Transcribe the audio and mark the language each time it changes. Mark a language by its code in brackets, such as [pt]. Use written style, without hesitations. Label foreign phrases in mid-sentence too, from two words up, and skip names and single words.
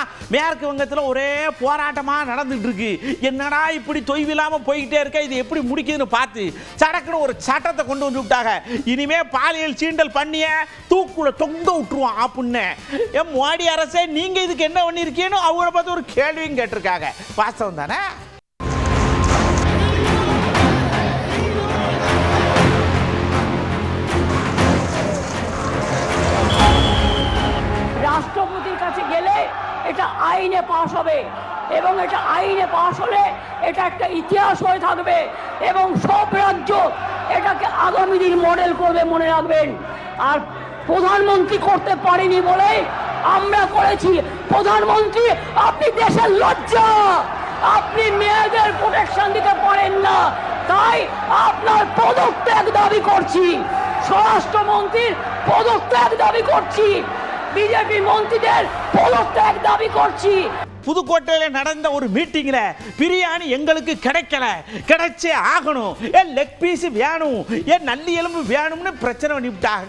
[ta] மேற்கு வங்கத்துல ஒரே போராட்டமா நடந்துட்டு இருக்கு. என்னடா இப்படி தொய்வில்லாம போய்கிட்டே இருக்க, இது எப்படி முடிக்குதுன்னு பார்த்து சடக்குன்னு ஒரு சட்டத்தை கொண்டு வந்து விட்டாங்க. இனிமே பாலியல் சீண்டல் பண்ணிய தூக்குல தொங்க விட்டுருவான் அப்படின்னு. என் மோடி அரசே, நீங்க இதுக்கு என்ன பண்ணிருக்கீங்கன்னு அவங்கள பார்த்து ஒரு கேள்வியும் கேட்டிருக்காங்க. வாஸ்தவம் தானே? [bn] রাষ্ট্রপতির কাছে গেলে এটা আইনে পাশ হবে এবং এটা আইনে পাশ হলে এটা একটা ইতিহাস হয়ে থাকবে এবং সব রাজ্য এটাকে আগামী দিন মডেল করবে, মনে রাখবেন। আর প্রধানমন্ত্রী করতে পারেনি বলে আমরা করেছি। প্রধানমন্ত্রী, আপনি দেশের লজ্জা, আপনি মেয়েদের প্রোটেকশন দিতে পারেন না, তাই আপনার পদত্যাগ দাবি করছি। স্বরাষ্ট্রমন্ত্রীর পদত্যাগ দাবি করছি, [ta] பிஜேபி மந்திரிகள் பதவியை தாவி করছি। புதுக்கோட்டையில் நடந்த ஒரு மீட்டிங்ல பிரியாணி எங்களுக்கு கிடைச்சே ஆகணும், [en] leg piece [ta] வேணும், நல்லி எலும்பு வேணும்னு பிரச்சனை பண்ணிவிட்டாங்க.